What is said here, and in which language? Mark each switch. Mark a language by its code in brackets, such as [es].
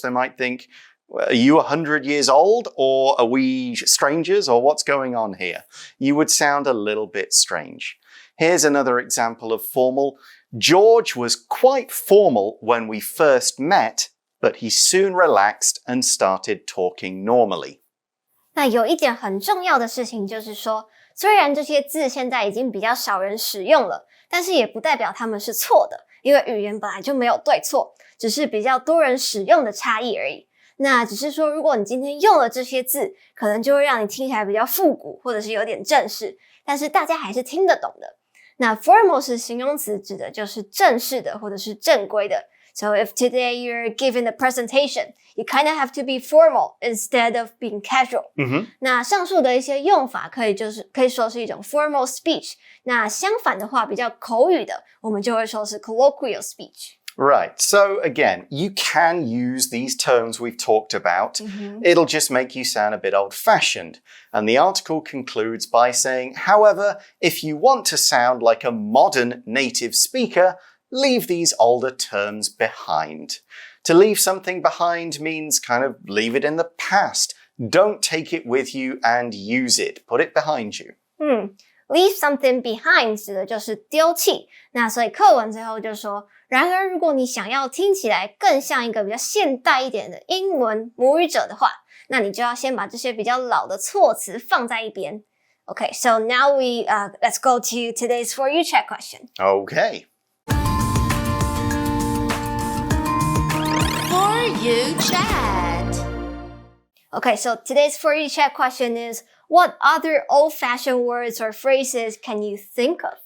[en] They might think, well, are you 100 years old, or are we strangers, or what's going on here? You would sound a little bit strange. Here's another example of formal. George was quite formal when we first met, but he soon relaxed and started talking normally. [zh] 那有一点很重要的事情就是说，虽然这些字现在已经比较少人使用了，但是也不代表它们是错的，因为语言本来就没有对错，只是比较多人使用的差异而已。那只是说，如果你今天用了这些字，可能就会让你听起来比较复古，或者是有点正式，但是大家还是听得懂的。那 formal 是形容词，指的就是正式的或者是正规的。 [en] So if today you're giving a presentation, you kind of have to be formal instead of being casual. [zh] 那上述的一些用法可以说是一种 formal speech. 那相反的话，比较口语的，我们就会说是 colloquial speech. [en] Right. So again, you can use these terms we've talked about. It'll just make you sound a bit old-fashioned. And the article concludes by saying, however, if you want to sound like a modern native speaker, leave these older terms behind. To leave something behind means kind of leave it in the past. Don't take it with you and use it. Put it behind you. Leave something behind [zh] 指的就是丢弃。那所以课文最后就说，然而如果你想要听起来更像一个比较现代一点的英文母语者的话，那你就要先把这些比较老的措辞放在一边。 [en] Okay, so now let's go to today's For You Chat question. Okay. For You Chat. Okay, so today's For You Chat question is, what other old-fashioned words or phrases can you think of?